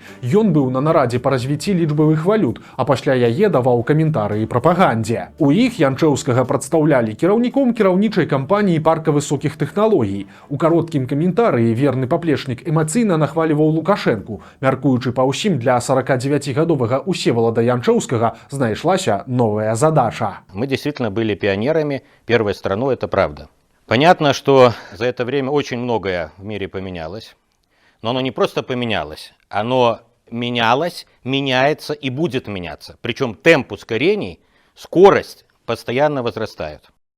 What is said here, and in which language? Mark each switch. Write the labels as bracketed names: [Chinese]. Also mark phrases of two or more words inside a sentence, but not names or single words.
[Belarusian] Ён быў на нарадзе па развіцці лічбавых валют, а пасля яе даваў каментарыі прапагандзе. У іх Янчэўскага прадстаўлялі кіраўніком кіраўнічай кампаніі парка высокіх тэхналогій. У кароткім каментарыі верны паплечнік эмацыйна нахваліваў Лукашэнку, мяркуючы па ўсім, для 49гадовага Усевалада Янчэўскага знайшлася новая задача. [Russian] Мы действительно были пионерами первой страной, это правда. Понятно, что за это время очень многое в мире поменялось, но оно не просто поменялось, оно менялось, меняется и будет меняться. Причем темп ускорений, скорость постоянно возрастают.